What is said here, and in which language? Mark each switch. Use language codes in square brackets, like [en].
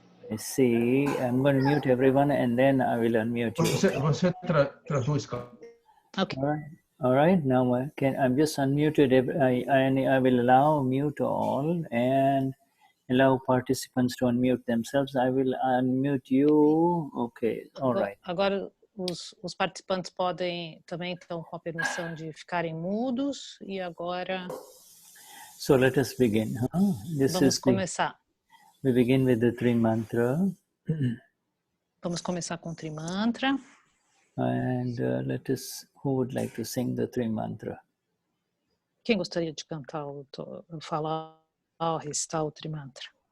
[en] I see. I'm going to mute everyone, and then I will unmute you. [pt] Você traduz, Carla. [en] Okay. All right. Now I'm just unmuted. I will allow mute all and allow participants to unmute themselves. I will unmute you. Okay. All right. [pt] Agora os participantes podem também estão com a permissão de ficarem mudos e agora [en] So let us begin. [pt] vamos começar. [en] We begin with the Tri Mantra. [pt] Vamos começar com o Trimantra. [en] And who would like to sing the Tri Mantra? [pt] Quem gostaria de cantar falar, recitar o Trimantra?